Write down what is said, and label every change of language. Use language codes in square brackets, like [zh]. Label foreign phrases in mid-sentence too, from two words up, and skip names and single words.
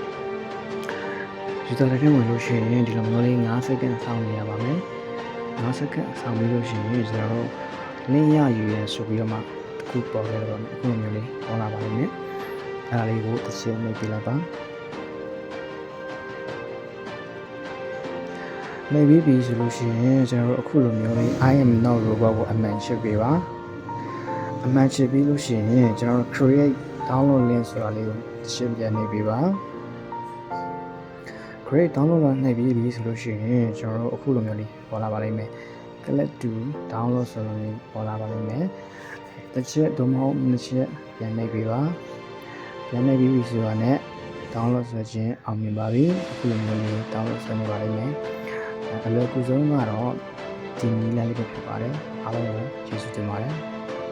[my] user drive ဝင်လို့ရှိရင်ဒီလိုမျိုးလေး9စက္ကန့်စောင့်နေရပါမယ်9စက္ကန့်စောင့်ပြီးလို့ရှိရင်ကျွန်တော်တို့link ရယူရဆိုပြီးတော့မှခုပေါ်ခဲ့တော့အခုလိုမျိုးလေးပေါ်လာပါလိမ့်မယ်အဲ့ဒါလေးကိုတစ်ချက်နှိပ်ပြလိုက်ပါ နှိပ်ပြီးပြီဆိုလို့ရှိရင်ကျွန်တော်တို့အခုလိုမျိုးလေး [en] I am not robot [my] ကိုအမှန်ချစ်ပေးပါအမှန်ချစ်ပြီးလို့ရှိရင်ကျွန်တော်တို့ [en] create download link [my] ဆိုတာလေးကိုတစ်ချက်ပြန်နှိပ်ပေးပါ [en] create download [my] လာနှိပ်ပြီးပြီဆိုလို့ရှိရင်ကျွန်တော်တို့အခုလိုမျိုးလေးပေါ်လာပါလိမ့်မယ် [en] click to download [my] ဆိုလို့ပေါ်လာပါလိမ့်မယ်တစ်ချက်ဒုမဟုတ်နှစ်ချက်ပြန်နှိပ်ပေးပါပြန်နှိပ်ပြီးပြီဆိုတာနဲ့ download ဆိုခြင်းအောင်မြင်ပါပြီအခုလိုမျိုးလေး download ဆွဲနေပါလိမ့်မယ်အလွယ်ကူဆုံးကတော့ဒီနည်းလမ်းလေးပဲဖြစ်ပါတယ်အားလုံးကိုကျေးဇူးတင်ပါတယ်